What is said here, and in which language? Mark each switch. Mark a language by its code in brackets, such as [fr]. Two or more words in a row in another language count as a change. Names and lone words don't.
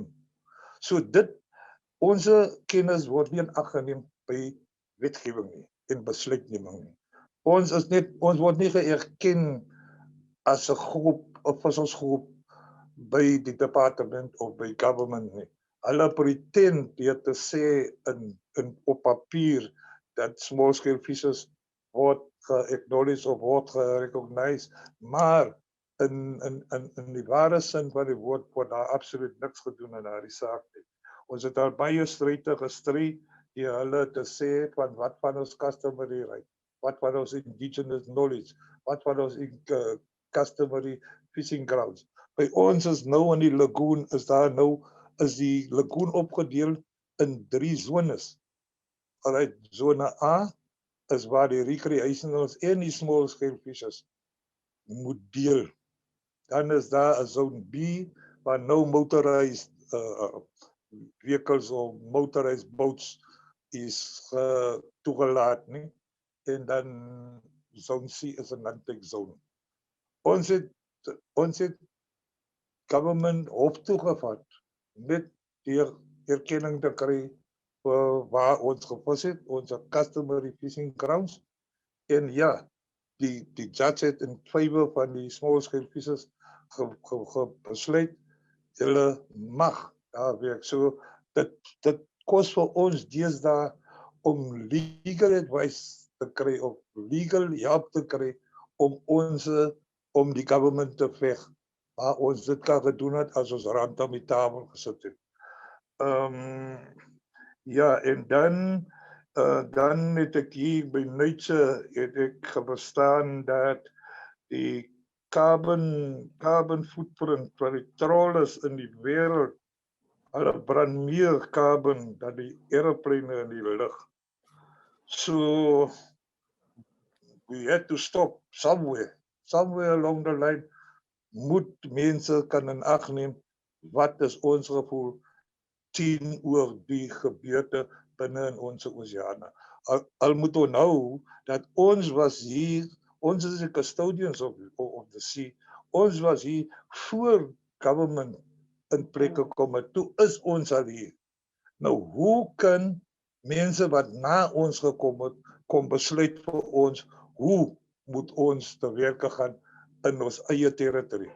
[af] So dit, onze kennis word nie in ag geneem by wetgewing nie en besluitneming nie. Ons word nie geërken as 'n groep of as ons groep by die departement of by government nie. Hulle pretend deur te sê op papier dat [en] small scale fishes [af] word ge-acknowledged of word ge-recognized, maar in die ware sin van die woord word daar absoluut niks gedoen in daardie saak nie. Ons het al baie stryde gestry deur hulle te sê van wat van ons [en] customary right, [af] wat van ons [en] indigenous knowledge, [af] wat van ons [en] customary fishing grounds. [af] By ons is nou in die lagoon, is die lagoon opgedeel in 3 zones. Alright, zone A is waar die recreationals en die [en] small scale fishes [af] moet deel. Dan is daar 'n zone B waar [en] no motorized vehicles [af] of [en] motorized boats [af] is toegelaat nie. En dan zone C is 'n [en] non-take zone. [af] Ons het government hof toegevat met die erkenning te kry vir waar ons gevis het, ons [en] customary fishing grounds. [af] En ja, die judge het in favor van die [en] small scale fishes [af] besluit, hulle mag daar werk. So dit kos vir ons deesdae om [en] legal advice [af] te kry of [en] legal help [af] te kry om die government te veg. Maar ons dit kan gedoen het as ons rand aan die tafel gesit het. Ja, en dan het ek hier by Nature het ek verstaan dat die [en] carbon footprint [af] van die trawlers in die wêreld, hulle brand meer carbon dan die aeroplane in die lug. [en] So we had to stop somewhere along the line. [af] Moet mense kan in ag neem wat is ons gevoel teenoor die gebeurte binne in ons oseane. Al moet onthou dat ons was hier, ons is die [en] custodians of the sea. [af] Ons was hier voor government in plek gekom het. Toe is ons al hier. Nou, hoe kan mense wat na ons gekom het, kom besluit vir ons, hoe moet ons te werk gaan in ons eie territorie?